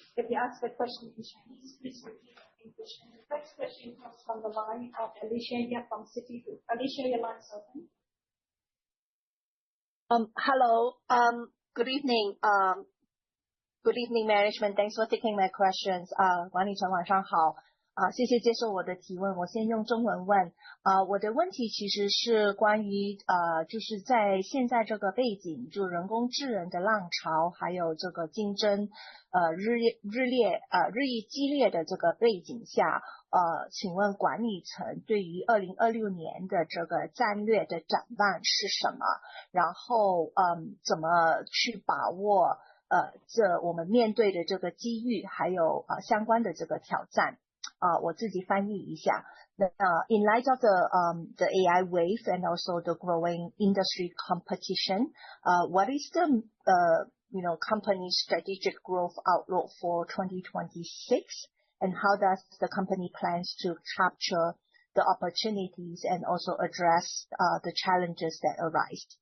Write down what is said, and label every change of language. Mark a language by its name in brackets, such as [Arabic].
[English] If you ask a question in Chinese, please repeat in English. And the first question comes from the line of Alicia Yap from Citigroup. Alicia, your line is open. Hello. Good evening. Good evening, management. Thanks for taking my questions. [Chinese] 管理层晚上好。谢谢接受我的提问，我先用中文问。我的问题其实是关于就是在现在这个背景，就人工智能的浪潮，还有这个竞争日益激烈的这个背景下，请问管理层对于2026年的这个战略的展望是什么？然后怎么去把握我们面对的这个机遇，还有相关的这个挑战？我自己翻译一下。 [English] In light of the AI wave and also the growing industry competition, what is the company's strategic growth outlook for 2026, and how does the company plans to capture the opportunities and also address the challenges that arise?